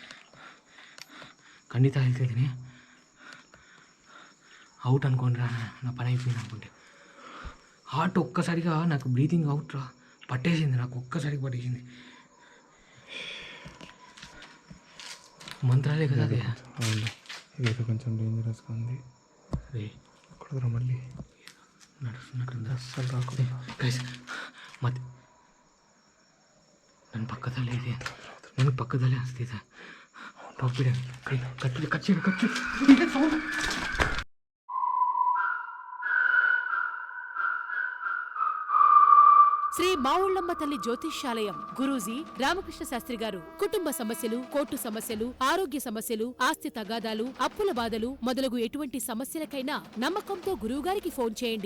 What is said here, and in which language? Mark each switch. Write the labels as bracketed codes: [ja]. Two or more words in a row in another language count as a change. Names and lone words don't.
[kn] ಖಂಡಿತ ಹೇಳ್ತಿದ್ದೀನಿ. [te] అవుట్ అనుకోండిరా, నా పని అయిపోయింది అనుకుంటే. హార్ట్ ఒక్కసారిగా నాకు బ్రీతింగ్ అవుట్ రా పట్టేసింది, నాకు ఒక్కసారిగా పట్టేసింది. మంత్రాలే కదా అది. అవును, ఇదైతే కొంచెం డేంజరస్గా ఉంది. కుదరా మళ్ళీ నడుస్తున్నట్టుంది. అస్సలు రాకుండా [kn] ಮತ್ತೆ ನನ್ನ ಪಕ್ಕದಲ್ಲೇ ಇದೆ, ನನಗೆ ಪಕ್ಕದಲ್ಲೇ ಅನಿಸ್ತಿದೆ. [te] శ్రీ మావుళ్ళమ్మ తల్లి జ్యోతిష్యాలయం గురూజీ రామకృష్ణ శాస్త్రి గారు కుటుంబ సమస్యలు, కోర్టు సమస్యలు, ఆరోగ్య సమస్యలు, ఆస్తి తగాదాలు, అప్పుల బాధలు మొదలగు ఎటువంటి సమస్యలకైనా నమ్మకంతో గురువుగారికి ఫోన్ చేయండి.